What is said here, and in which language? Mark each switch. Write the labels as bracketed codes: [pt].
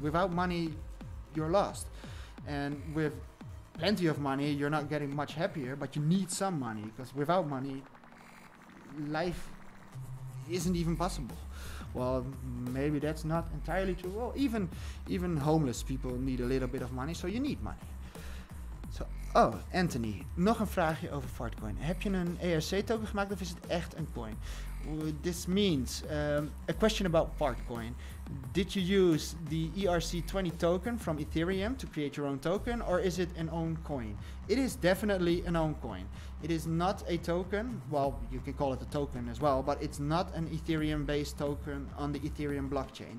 [en] Without money, you're lost. And with plenty of money, you're not getting much happier, but you need some money, because without money, life isn't even possible. Well, maybe that's not entirely true. Well, even homeless people need a little bit of money, so you need money. [nl] So, oh, Anthony, nog een vraagje over Fartcoin. Heb je een ERC token gemaakt of is het echt een coin? [en] This means a question about Fartcoin. Did you use the ERC20 token from Ethereum to create your own token, or is it an own coin? It is definitely an own coin. It is not a token. Well, you can call it a token as well, but it's not an Ethereum-based token on the Ethereum blockchain.